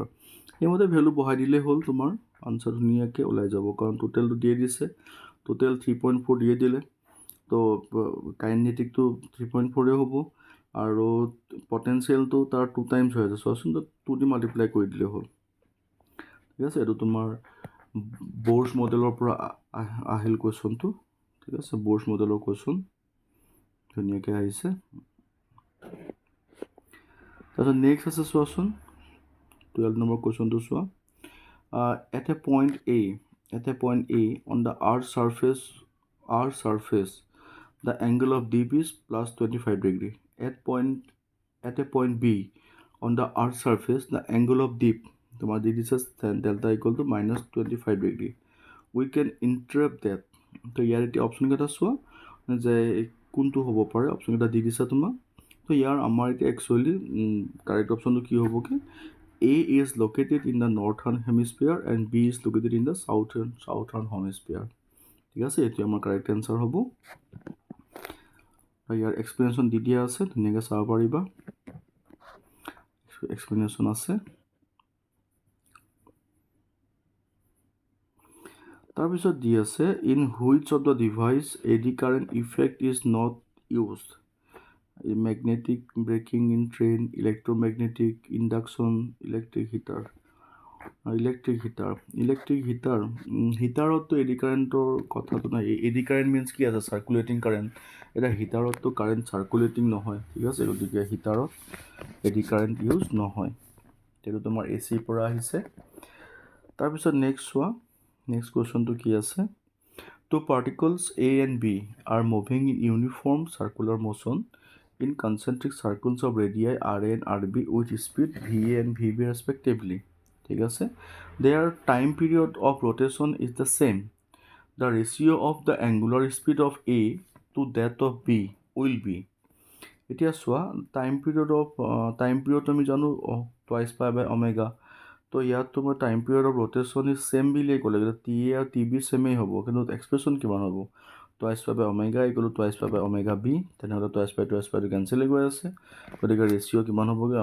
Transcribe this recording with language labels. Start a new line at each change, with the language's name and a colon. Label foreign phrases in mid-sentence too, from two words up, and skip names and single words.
Assamese: সেইমতে ভেলু বহাই দিলেই হ'ল তোমাৰ আনচাৰ ধুনীয়াকৈ ওলাই যাব কাৰণ টোটেলটো দিয়ে দিছে টোটেল 3.4 দিয়ে দিলে তো কাইনেটিকটো 3.4 হ'ব আৰু পটেঞ্চিয়েলটো তাৰ 2 টাইমছ হৈ আছে চোৱাচোন তো 2 দি মাল্টিপ্লাই কৰি দিলেই হ'ল ঠিক আছে এইটো তোমাৰ ব'ৰ্ছ মডেলৰ পৰা আহিল কুৱেশ্যনটো ঠিক আছে ব'ৰ্ছ মডেলৰ কুৱেশ্যন ধুনীয়াকৈ আহিছে তাৰপিছত নেক্সট আছে চোৱাচোন 12 নম্বৰ কুৱেশ্যনটো চোৱা
English: at a point A on the Earth's surface the angle of dip is +25 degree at a point B on the Earth's surface the angle of dip তোমাৰ দি দিছে delta = -25 degree we can interpret that তো ইয়াৰ এতিয়া অপশ্যনকেইটা চোৱা যে কোনটো হ'ব পাৰে অপশ্যনকেইটা দি দিছে তোমাক তো ইয়াৰ আমাৰ এতিয়া একচুৱেলি কাৰেক্ট অপশ্যনটো কি হ'বগৈ A is located in the northern hemisphere and B is located in the southern hemisphere ঠিক আছে এইটো আমাৰ correct answer হ'ব
Assamese: ইয়াৰ এক্সপ্লেনেশ্যন দি দিয়া আছে ধুনীয়াকৈ চাব পাৰিবা এক্সপ্লেনেশ্যন আছে তাৰপিছত দি আছে
English: in which of the device eddy current effect is not used magnetic braking in train electromagnetic induction electric হিটাৰততো eddy current কথাটো নাই eddy current মিনছ কি আছে circulating current এতিয়া হিটাৰততো কাৰেণ্ট চাৰ্কুলেটিং নহয় ঠিক আছে গতিকে হিটাৰত eddy current use নহয় সেইটো তোমাৰ এচিৰ পৰা আহিছে তাৰপিছত নেক্সট চোৱা নেক্সট কুৱেশ্যনটো কি আছে two particles A and B are moving in uniform circular motion in concentric circles of radii RA and RB with speed VA and VB respectively. ঠিক আছে, their time period of rotation is the same. The ratio of the angular speed of A to that of B will be.
Assamese: এতিয়া চোৱা
English: time period
Assamese: আমি জানো
English: twice pi by omega,
Assamese: তো ইয়াত তোমাৰ
English: time period of rotation is same
Assamese: বুলিয়ে ক'লে, টি এ আৰু টি বি ছেমেই হ'ব, কিন্তু এক্সপ্ৰেশ্যন কিমান হ'ব?
English: twice pi by omega equal twice pi by omega B,
Assamese: তেনেহ'লে টুৱাইচটো কেঞ্চেল গৈ আছে, গতিকে ৰেচিঅ' কিমান হ'বগৈ?